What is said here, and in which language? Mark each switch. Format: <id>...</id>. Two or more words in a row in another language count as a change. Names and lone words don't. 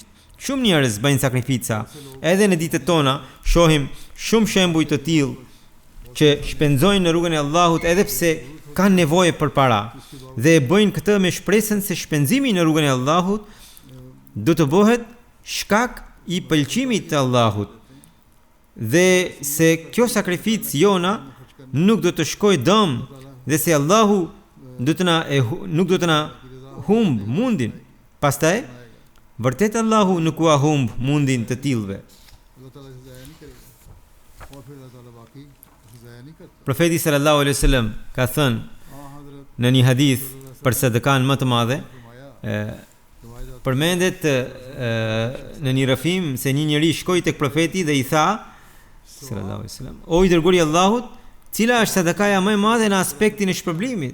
<sq>Shumë njerëz bëjnë sakrifica. Edhe në ditët tona shohim shumë shembuj të tillë që shpenzojnë në rrugën e Allahut edhe pse kanë nevojë për para dhe e bëjnë këtë me shpresën se shpenzimi në rrugën e Allahut do të bëhet shkak i pëlqimit të Allahut dhe se kjo sakrificë jona nuk do të shkojë dëm dhe se Allahu nuk do të na humb mundin. Pastaj vërtet Allahu nuk ua humb mundin të tillëve.</sq> <ur>اللہ تعالیٰ اسے ضائع نہیں کرے گا اور پھر اللہ تعالیٰ باقی اسے ضائع نہیں کرتا</ur> <sq>Profeti</sq> <ar>صلى الله عليه وسلم</ar> <sq>ka thënë</sq> <ur>हज़रत</ur> <sq>në një hadith për sadakan më të madhe,</sq> <ur>फरमाया</ur> <sq>përmendet në një rrëfim se një njeri shkoi tek profeti dhe i tha</sq> <ar>صلى الله عليه وسلم:</ar> <sq>o i dërguari i Allahut, cila është sadakaja më e madhe në aspektin e shpërblimit?</sq>